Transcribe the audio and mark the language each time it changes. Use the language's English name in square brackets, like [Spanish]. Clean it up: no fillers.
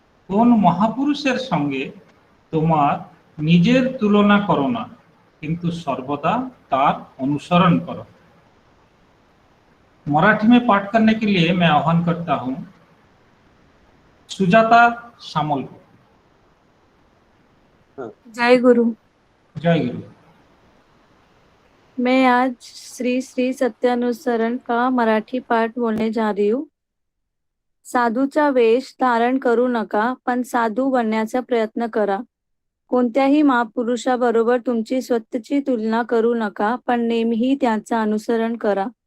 [Bangla] কোন মহাপুরুষের সঙ্গে তোমার নিজের তুলনা করো না, কিন্তু সর্বদা তার অনুসরণ करो। [Hindi] मराठी में पाठ करने के लिए मैं आह्वान करता हूं सुजाता सामल को। जय गुरु। जय गुरु। मैं आज श्री श्री सत्यानुसरण का मराठी पाठ बोलने जा रही हूँ। [Marathi] साधूचा वेश धारण करू नका, पण साधू बनण्याचा प्रयत्न करा। कोणत्याही महापुरुषाबरोबर तुमची स्वतःची तुलना करू नका, पण नेहमीही त्याचं अनुसरण करा।